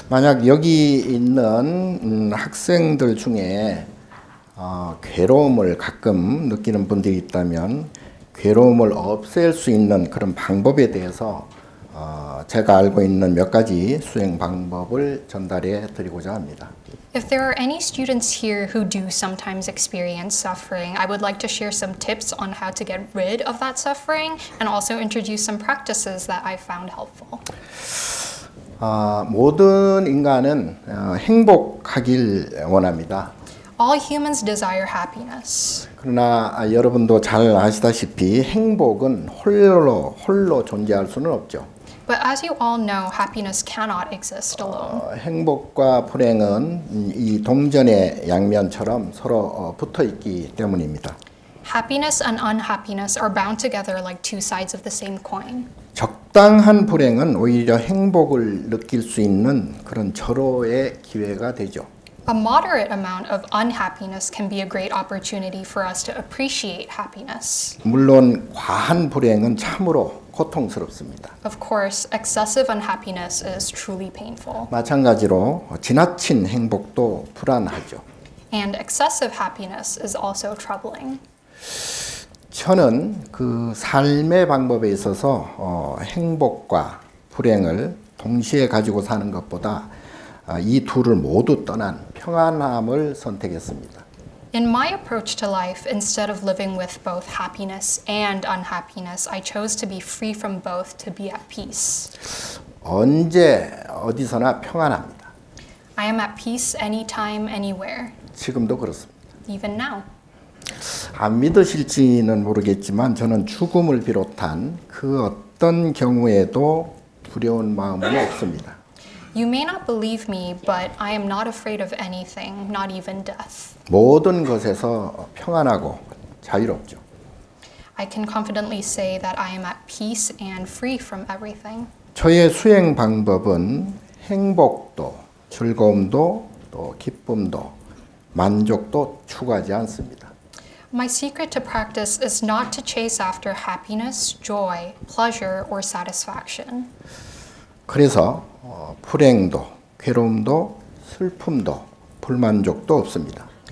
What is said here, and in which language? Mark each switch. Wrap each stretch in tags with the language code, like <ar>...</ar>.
<ko>만약 여기 있는 학생들 중에 괴로움을 가끔 느끼는 분들이 있다면 괴로움을 없앨 수 있는 그런 방법에 대해서 제가 알고 있는 몇 가지 수행 방법을 전달해 드리고자 합니다.</ko> <en>If there are any students here who do sometimes experience suffering, I would like to share some tips on how to get rid of that suffering and also introduce some practices that I found helpful.</en> <ko>모든 인간은 행복하길 원합니다.</ko> <en>All humans desire happiness.</en> <ko>그러나 여러분도 잘 아시다시피 행복은 홀로 존재할 수는 없죠.</ko> <en>But as you all know, happiness cannot exist alone.</en> <ko>행복과 불행은 이 동전의 양면처럼 서로 붙어 있기 때문입니다.</ko> <en>Happiness and unhappiness are bound together like two sides of the same coin.</en> <ko>적당한 불행은 오히려 행복을 느낄 수 있는 그런 절호의 기회가 되죠.</ko> <en>A moderate amount of unhappiness can be a great opportunity for us to appreciate happiness.</en> <ko>물론 과한 불행은 참으로 고통스럽습니다.</ko> <en>Of course, excessive unhappiness is truly painful.</en> <ko>마찬가지로 지나친 행복도 불안하죠.</ko> <en>And excessive happiness is also troubling.</en> <ko>저는 그 삶의 방법에 있어서 행복과 불행을 동시에 가지고 사는 것보다 이 둘을 모두 떠난 평안함을 선택했습니다.</ko> <en>In my approach to life, instead of living with both happiness and unhappiness, I chose to be free from both to be at peace.</en> <ko>언제 어디서나 평안합니다.</ko> <en>I am at peace anytime, anywhere,</en> <ko>지금도 그렇습니다.</ko> <en>even now.</en> <ko>안 믿으실지는 모르겠지만 저는 죽음을 비롯한 그 어떤 경우에도 두려운 마음은 없습니다.</ko> <en>You may not believe me, but I am not afraid of anything, not even death.</en> <ko>모든 것에서 평안하고 자유롭죠.</ko> <en>I can confidently say that I am at peace and free from everything.</en> <ko>저의 수행 방법은 행복도, 즐거움도, 또 기쁨도, 만족도 추구하지 않습니다.</ko> <en>My secret to practice is not to chase after happiness, joy, pleasure, or satisfaction.</en> <ko>그래서 불행도, 괴로움도, 슬픔도, 불만족도 없습니다.</ko>